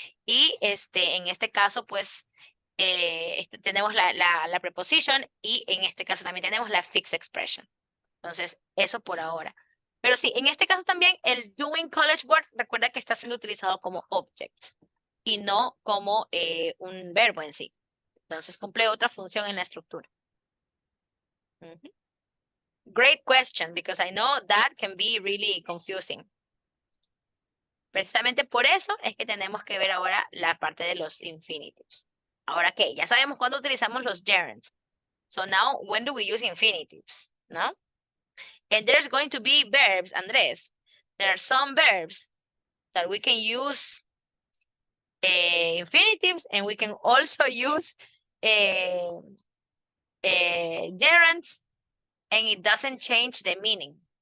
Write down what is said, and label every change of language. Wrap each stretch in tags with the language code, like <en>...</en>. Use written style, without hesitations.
<es>Y en este caso, pues, tenemos la preposition y en este caso también tenemos la fixed expression. Entonces, eso por ahora. Pero sí, en este caso también el</es> <en>doing college work,</en> <es>recuerda que está siendo utilizado como object y no como un verbo en sí. Entonces, cumple otra función en la estructura.</es> <en>Great question, because I know that can be really confusing.</en> <es>Precisamente por eso es que tenemos que ver ahora la parte de los infinitives. Ahora, ¿qué? Ya sabemos cuándo utilizamos los gerunds.</es> <en>So now, when do we use infinitives? ¿No? And there's going to be verbs, Andrés. There are some verbs that we can use infinitives, and we can also use gerunds, and it doesn't change the meaning.</en>